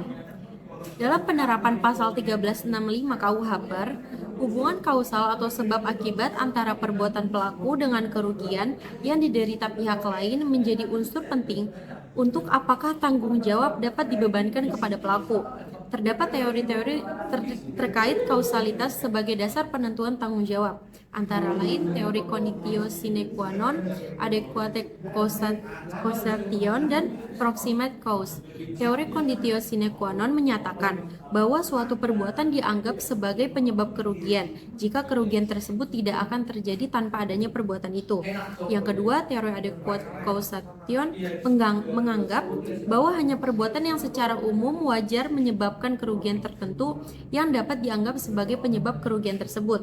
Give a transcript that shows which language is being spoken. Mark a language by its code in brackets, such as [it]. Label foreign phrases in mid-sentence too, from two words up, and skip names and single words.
[id] Dalam penerapan pasal 1365 KUH PER, hubungan kausal atau sebab akibat antara perbuatan pelaku dengan kerugian yang diderita pihak lain menjadi unsur penting untuk apakah tanggung jawab dapat dibebankan kepada pelaku. Terdapat teori-teori terkait kausalitas sebagai dasar penentuan tanggung jawab, antara lain teori [la] conditio sine qua non, [en] adequate causation, dan proximate cause. [id] Teori [la] conditio sine qua non [id] menyatakan bahwa suatu perbuatan dianggap sebagai penyebab kerugian jika kerugian tersebut tidak akan terjadi tanpa adanya perbuatan itu. Yang kedua, teori [en] adequate causation [id] menganggap bahwa hanya perbuatan yang secara umum wajar menyebabkan kerugian tertentu yang dapat dianggap sebagai penyebab kerugian tersebut.